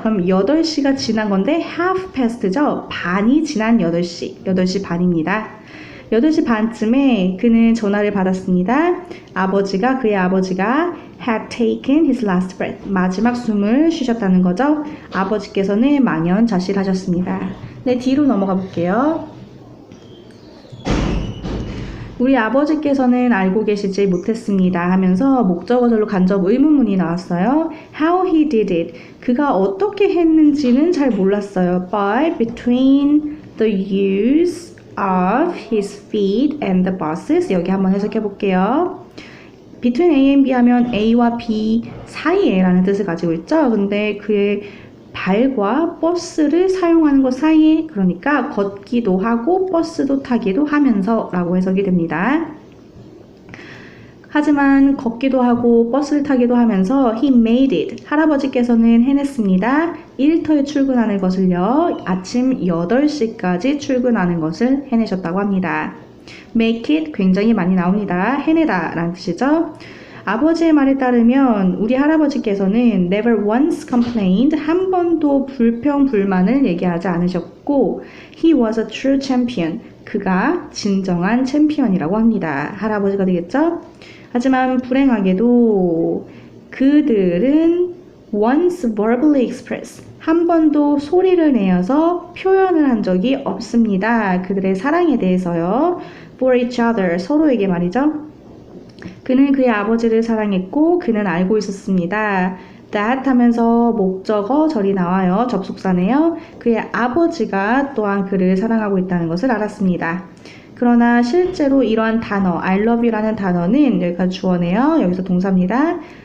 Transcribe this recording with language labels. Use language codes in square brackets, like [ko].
[ko] 그럼 8시가 지난 건데 [en] half past [ko] 죠. 반이 지난 8시 반입니다. 8시 반쯤에 그는 전화를 받았습니다. 그의 아버지가 [en] had taken his last breath. [ko] 마지막 숨을 쉬셨다는 거죠. 아버지께서는 망연자실하셨습니다. 네, 뒤로 넘어가 볼게요. 우리 아버지께서는 알고 계시지 못했습니다 하면서 목적어절로 간접 의문문이 나왔어요. [en] How he did it. [ko] 그가 어떻게 했는지는 잘 몰랐어요. [en] But between the use of his feet and the buses. [ko] 여기 한번 해석해 볼게요. [en] Between A and B [ko] 하면 A와 B 사이에 라는 뜻을 가지고 있죠. 근데 그의 발과 버스를 사용하는 것 사이에, 그러니까 걷기도 하고 버스도 타기도 하면서 라고 해석이 됩니다. 하지만 걷기도 하고 버스를 타기도 하면서 [en] he made it. [ko] 할아버지께서는 해냈습니다. 일터에 출근하는 것을요. 아침 8시까지 출근하는 것을 해내셨다고 합니다. make it 굉장히 많이 나옵니다. 해내다 라는 뜻이죠. 아버지의 말에 따르면 우리 할아버지께서는 [en] never once complained, [ko] 한 번도 불평, 불만을 얘기하지 않으셨고 [en] he was a true champion, [ko] 그가 진정한 챔피언이라고 합니다. 할아버지가 되겠죠? 하지만 불행하게도 그들은 [en] once verbally expressed, [ko] 한 번도 소리를 내어서 표현을 한 적이 없습니다. 그들의 사랑에 대해서요. [en] for each other, [ko] 서로에게 말이죠. 그는 그의 아버지를 사랑했고 그는 알고 있었습니다. that 하면서 목적어 절이 나와요. 접속사네요. 그의 아버지가 또한 그를 사랑하고 있다는 것을 알았습니다. 그러나 실제로 이러한 단어 [en] I love you [ko] 라는 단어는 여기까지 주어네요. 여기서 동사입니다.